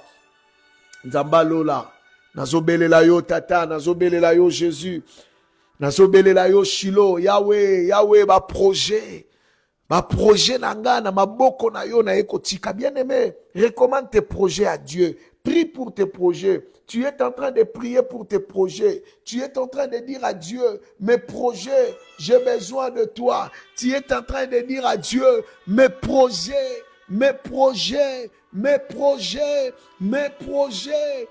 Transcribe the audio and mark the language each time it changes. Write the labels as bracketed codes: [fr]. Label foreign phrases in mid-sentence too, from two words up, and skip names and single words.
[ln] Nzambalola, nazobelela yo tata, nazobelela yo Jésus, nazobelela yo Shilo, Yahweh, Yahweh, ma projet nanga na maboko na yo na ekotika. [fr] Bien-aimé, recommande tes projets à Dieu. Prie pour tes projets. Tu es en train de prier pour tes projets. Tu es en train de dire à Dieu, mes projets, j'ai besoin de toi. Tu es en train de dire à Dieu, mes projets, mes projets, mes projets, mes projets.